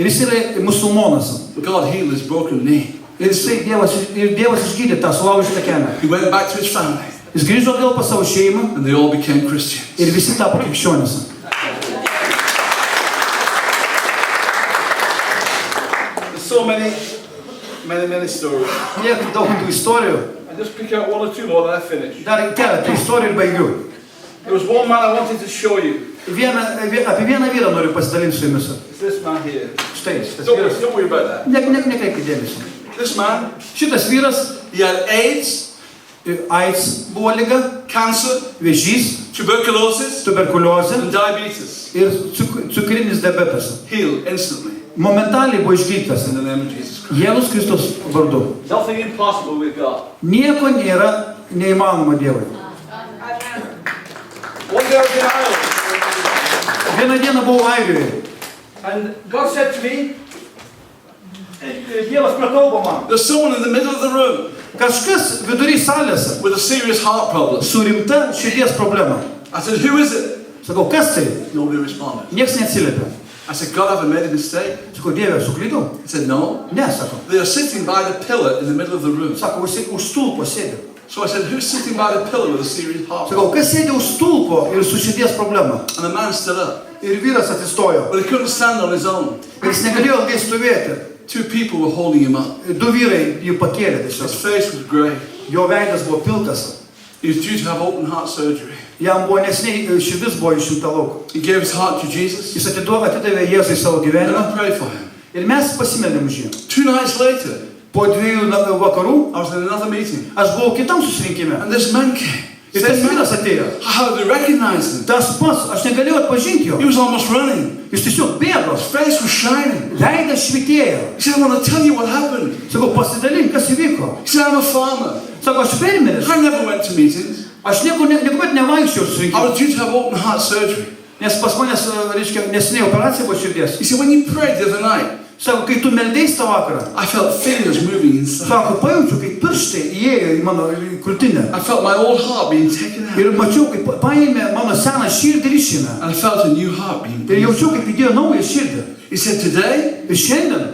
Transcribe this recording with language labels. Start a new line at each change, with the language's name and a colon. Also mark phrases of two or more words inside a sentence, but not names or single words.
Lithuanian: Ir jis yra musulmonas.
English: But God healed his broken knee.
Lithuanian: Ir Dievas išgydė tą sulaužytą kelią.
English: He went back to his family.
Lithuanian: Jis grįžo atgal pas savo šeimą
English: And they all became Christians.
Lithuanian: ir visi tapo krikščionis.
English: There's so many stories.
Lithuanian: Tiek daug tų istorijų.
English: I just pick out one or two more, then I finish.
Lithuanian: Dar keletą istorijų ir baigiu.
English: There was one man I wanted to show you.
Lithuanian: Apie vieną vyrą noriu pasidalinti su jumis.
English: It's this man here.
Lithuanian: Štai, šitas
English: Don't
Lithuanian: vyras.
English: worry about that.
Lithuanian: Nekreipkite dėmesio.
English: This man,
Lithuanian: Šitas vyras,
English: he had AIDS,
Lithuanian: AIDS buvo liga,
English: cancer,
Lithuanian: vėžys,
English: tuberculosis,
Lithuanian: tuberkuliozė
English: and diabetes.
Lithuanian: ir cukrinis diabetas.
English: Healed instantly
Lithuanian: Momentaliai buvo išgydytas
English: in the name of Jesus Christ.
Lithuanian: Jėzus Kristus vardu.
English: Nothing impossible with God.
Lithuanian: Nieko nėra neįmanoma Dievui.
English: One day I was in Ireland,
Lithuanian: Vieną dieną buvau Airijoje.
English: and God said to me,
Lithuanian: Dievas prakalbo man.
English: there's someone in the middle of the room
Lithuanian: Kažkas vidury salėse
English: with a serious heart problem.
Lithuanian: su rimta širdies problema.
English: I said, who is it?
Lithuanian: Sakau, kas tai?
English: Nobody responded.
Lithuanian: Niekas neatsiliepia.
English: I said, God, have I made a mistake?
Lithuanian: Sakau, Dieve, aš suklydau?
English: He said, no.
Lithuanian: Ne, sako.
English: They are sitting by the pillar in the middle of the room.
Lithuanian: Sako, už stulpo sėdi.
English: So I said, who's sitting by the pillar with a serious heart problem?
Lithuanian: Sakau, kas sėdi už stulpo ir su širdies problema?
English: And the man stood up.
Lithuanian: Ir vyras atsistojo.
English: But he couldn't stand on his own.
Lithuanian: Ir jis negalėjo ilgai stovėti.
English: Two people were holding him up.
Lithuanian: Du vyrai jį pakėlė
English: His
Lithuanian: tiesiog.
English: face was grey.
Lithuanian: Jo veidas buvo pilkas.
English: He was due to have open heart surgery.
Lithuanian: Jam buvo nesiniai širdis buvo išimta lauk.
English: He gave his heart to Jesus.
Lithuanian: Jis atidavė Jėzui savo
English: And
Lithuanian: gyvenimą.
English: I prayed for him.
Lithuanian: Ir mes pasimeldėm už jį.
English: 2 nights later,
Lithuanian: Po 2 vakarų
English: I was in another meeting.
Lithuanian: aš buvau kitam susirinkime.
English: And this man came.
Lithuanian: Ir tas vyras atėjo.
English: I hardly recognized him.
Lithuanian: Tas pats, aš negalėjau atpažinti jo.
English: He was almost running.
Lithuanian: Jis tiesiog bėgo.
English: His face was shining.
Lithuanian: Veidas švitėjo.
English: He said, I want to tell you what happened.
Lithuanian: Sakau, pasidalink, kas įvyko.
English: He said, I'm a farmer.
Lithuanian: Sako, aš fermeris.
English: I never went to meetings.
Lithuanian: Aš niekuomet nevaikščiau
English: I
Lithuanian: susirinkimą.
English: was due to have open heart surgery.
Lithuanian: Nes pas manęs, reiškia, nesiniai operacija buvo širdies.
English: He said, when you prayed the other night,
Lithuanian: Sako, kai tu meldėjai tą vakarą,
English: I felt fingers moving inside.
Lithuanian: sako, pajaučiu, kaip pirštai įėjo į mano krūtinę.
English: I felt my old heart being taken out.
Lithuanian: Ir mačiau, kaip paėmė mano seną širdį ir išėmė.
English: And I felt a new heart being
Lithuanian: Ir
English: breathed.
Lithuanian: jaučiau, kaip įdėjo naują širdį.
English: He said, today,
Lithuanian: Ir šiandien,